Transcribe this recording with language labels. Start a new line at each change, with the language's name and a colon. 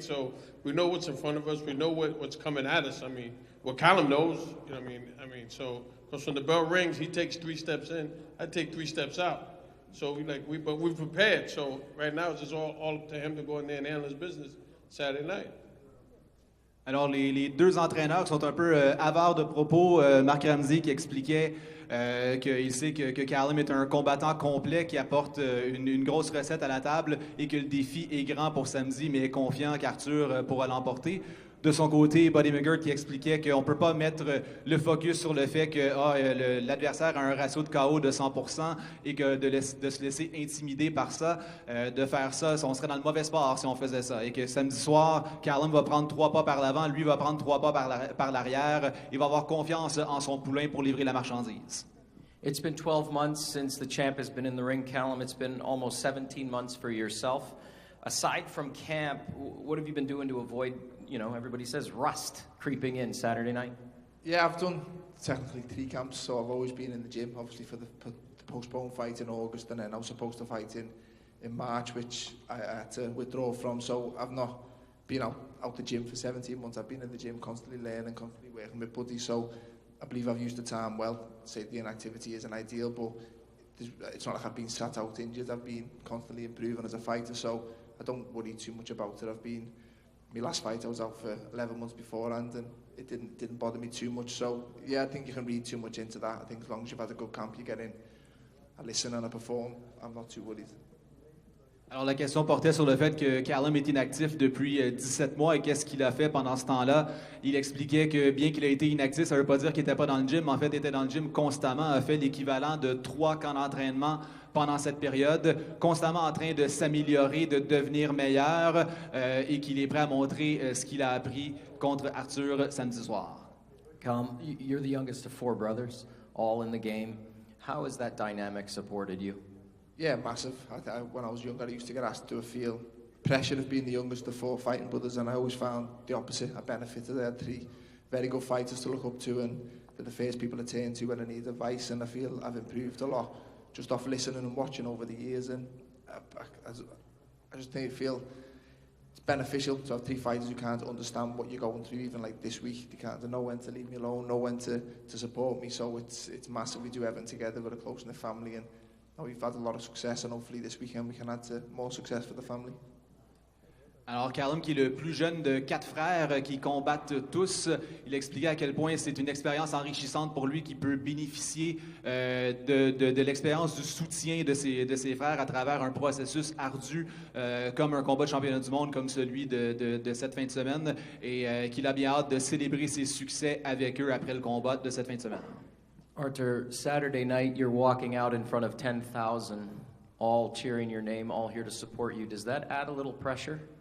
English: So we know what's in front of us. We know what's coming at us. I mean, what Callum knows, you know what I mean? So, because when the bell rings, he takes 3 steps in, I take 3 steps out. So but we're prepared. So right now, it's just all up to him to go in there and handle his business Saturday night.
French: Alors, les deux entraîneurs sont un peu avares de propos. Marc Ramsey qui expliquait qu'il sait que Callum est un combattant complet qui apporte une grosse recette à la table et que le défi est grand pour samedi, mais est confiant qu'Artur pourra l'emporter. De son côté, Buddy McGirt qui expliquait qu'on ne peut pas mettre le focus sur le fait que l'adversaire a un ratio de KO de 100% et que de se laisser intimider par ça, de faire ça, on serait dans le mauvais sport si on faisait ça. Et que samedi soir, Callum va prendre 3 pas par l'avant, lui va prendre 3 pas par l'arrière. Il va avoir confiance en son poulain pour livrer la marchandise.
English: It's been 12 months since the champ has been in the ring, Callum. It's been almost 17 months for yourself. Aside from camp, what have you been doing to avoid, you know, everybody says rust creeping in Saturday night? Yeah, I've done technically 3 camps, so I've always been in the gym, obviously for the postponed fight in August, and then I was supposed to fight in March, which I had to withdraw from, so I've not been out the gym for 17 months. I've been in the gym constantly learning, constantly working with buddies, so I believe I've used the time well. Say the inactivity isn't ideal, but it's not like I've been sat out injured. I've been constantly improving as a fighter, so I don't worry too much about it. My last fight I was out for 11 months beforehand, and it didn't bother me too much. So yeah, I think you can read too much into that. I think as long as you've had a good camp, you get in, I listen and I perform. I'm not too worried.
French: Alors la question portait sur le fait que Callum est inactif depuis 17 mois et qu'est-ce qu'il a fait pendant ce temps-là. Il expliquait que bien qu'il ait été inactif, ça ne veut pas dire qu'il n'était pas dans le gym. En fait, il était dans le gym constamment, a fait l'équivalent de 3 camps d'entraînement pendant cette période, constamment en train de s'améliorer, de devenir meilleur et qu'il est prêt à montrer ce qu'il a appris contre Artur samedi soir.
English: Callum, you're the youngest of 4 brothers, all in the game. How has that dynamic supported you? Yeah, massive. When I was younger, I used to get asked, do I feel pressure of being the youngest of 4 fighting brothers, and I always found the opposite. I benefited. I had 3 very good fighters to look up to, and they're the first people to turn to when I need advice, and I feel I've improved a lot just off listening and watching over the years, and I just feel it's beneficial to have 3 fighters who can't understand what you're going through, even like this week. They know when to leave me alone, know when to support me, so it's massive. We do everything together. We're a close-knit family, and we've had a lot of success, and hopefully this weekend we can add to more success for the family.
French: Alors Callum, qui est le plus jeune de 4 frères qui combattent tous, il expliquait à quel point c'est une expérience enrichissante pour lui, qui peut bénéficier de l'expérience du soutien de ses frères à travers un processus ardu comme un combat de championnat du monde comme celui de cette fin de semaine, et qu'il a bien hâte de célébrer ses succès avec eux après le combat de cette fin de semaine.
English: Artur, Saturday night you're walking out in front of 10,000, all cheering your name, all here to support you. Does that add a little pressure?